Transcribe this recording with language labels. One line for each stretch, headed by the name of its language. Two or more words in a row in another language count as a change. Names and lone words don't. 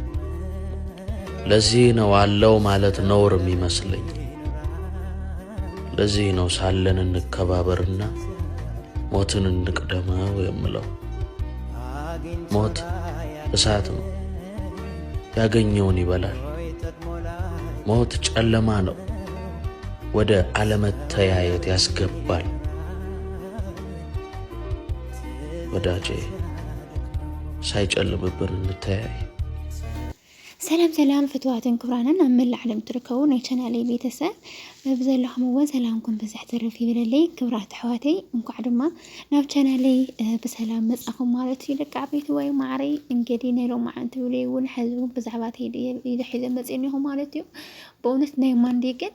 Amharic: ለዚህ ነው አለው ማለት ነውር የሚመስለኝ። ለዚህ ነው ሳለን እንከባበርና ሞትን እንቅደመው የምለው። ሞት እሳት ነው፣ ያገኘውን ይበላል። ሞት ጨለማ ነው፣ ወደ አለመተያየት ያስገባል። ወዳጄ ሳይጨልምብን እንተያይ።
Tigrinya: ሰላም ፍትዋትን ክብራንን አመላ ዓለም ትርከቡ ናይ ቻናሌ ቤተሰብ በብዘለኹም እውን ሰላምኩም ብዙሕ ትርፍ ይብለለይ። ክብራት ኣሕዋተይ እንኳዕ ድማ ናብ ቻናሌ ብሰላም መጻኹም ማለት እዩ። ደቂ ዓበይቲ ወይ ማዕረ እንግዲህ ናይ ሎማዓንቲ ብለይ እውን ሕዚ ብዛዕባ ሒዘ መፅኒኹም ማለት እዩ። በእውነት ናይ ማንዴ ግን